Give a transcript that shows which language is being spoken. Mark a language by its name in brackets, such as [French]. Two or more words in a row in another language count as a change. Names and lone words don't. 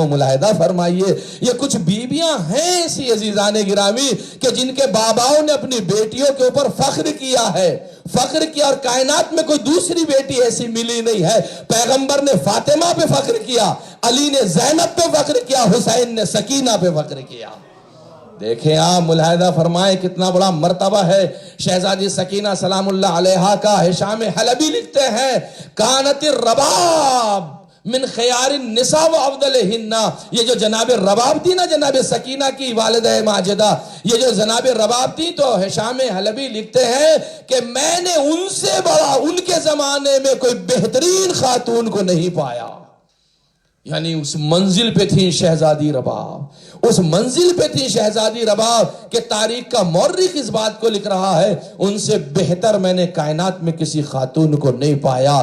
[Urdu] ملاحظہ فرمائیے، یہ کچھ بیویاں ہیں ایسی عزیزان گرامی کہ جن کے باباؤں نے اپنی بیٹیوں کے اوپر فخر کیا ہے، فخر کیا، اور کائنات میں کوئی دوسری بیٹی ایسی ملی نہیں ہے۔ پیغمبر نے فاطمہ پہ فخر کیا، علی نے زینب پہ فخر کیا، حسین نے سکینہ پہ فخر کیا۔ دیکھیں آپ ملاحظہ فرمائیں کتنا بڑا مرتبہ ہے شہزادی سکینہ [Arabic] سلام اللہ علیہا [Urdu] کا۔ ہشام حلبی لکھتے ہیں [Arabic] کانت الرباب من خیار النساء و افضلہن، [Urdu] یہ جو جناب رباب تھی نا جناب سکینہ کی والدہ ماجدہ، یہ جو جناب رباب تھی، تو ہشام حلبی لکھتے ہیں کہ میں نے ان سے بڑا ان کے زمانے میں کوئی بہترین خاتون کو نہیں پایا۔ یعنی اس منزل پہ تھی شہزادی رباب، اس منزل پہ تھی شہزادی رباب کہ تاریخ کا مورخ اس بات کو لکھ رہا ہے ان سے بہتر میں نے کائنات میں کسی خاتون کو نہیں پایا۔